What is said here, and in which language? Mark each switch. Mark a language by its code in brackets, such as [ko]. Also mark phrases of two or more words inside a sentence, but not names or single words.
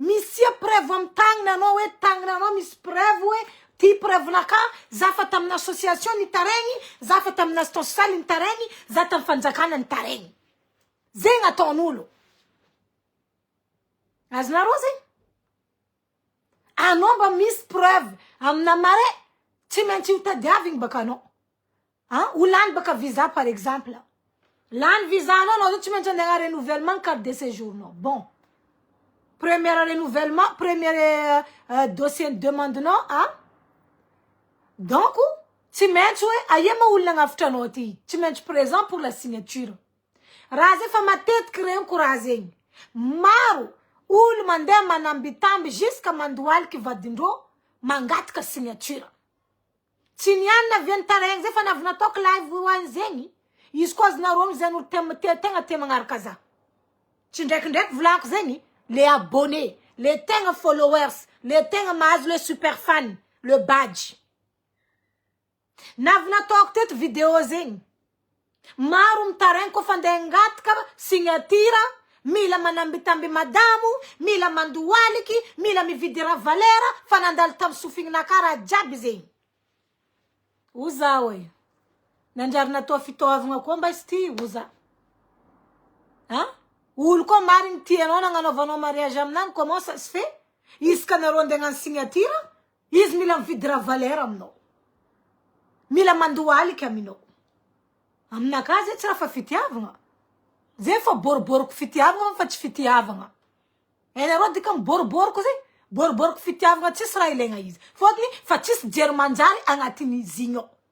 [mg] misy preuve am tagnanao hoe tagnanao misy preuve hoe ty preuve naka za fa tamina association ny taregny za fa tamina [fr] assistance sociale [mg] ny taregny za tam fanjakana ny taregny zegny ataon'olo azonareo zegny anao mba misy preuve amina mare tsy maintsy hitadiavigny baka anao olany baka visa [fr] par exemple [mg] lany visa anao tsy maintsy andeha [fr] renouvellement carte de séjour [mg] nao [fr] bon premier renouvellement premier dossier de demande [mg] nao donc tsy maintsy hoe aia ma olona agnafitra anao ty tsy maintsy [fr] présent pour la signature [mg] raha zay fa matetiky reniko raha zegny maro olo mandeha manambitamby jusqu'à mandoaliky vadindreo mangataka signature tsy nianina viany taregny zay fa navy nataoko live hoany zegny izy koa azonareo amizany olo tegna te magnaraka za tsy ndraikindraiky volako zegny [fr] les abonnés les [mg] tegna followers les tegna mahazo [fr] le super fan le badge [mg] navy nataoko teto vidéo zegny maro mitaregny koa fa andeha ngataka signature mila manambitamby madamo mila mandoaliky mila mividy raha valera fa nandalo tamy sofingnaka raha jiaby zegny oza oe nanjary natao fitoavagna koa mba izy ty oza olo koa marigny tianao nagnanaovanao mariage aminany [fr] comment ça se fait [mg] izy ka nareo andeha hagnano signature izy mila mividy raha valera aminao mila mandoaliky aminao aminaka zay tsy raha fa fitiavagna zay fa boriboriko fitiavagna fa tsy fitiavagna nareo dika miboriboriko zay boriboriko fitiavagna tsisy raha ilaigna izy fôtony fa tsisy jery manjary agnatin'izy igny ao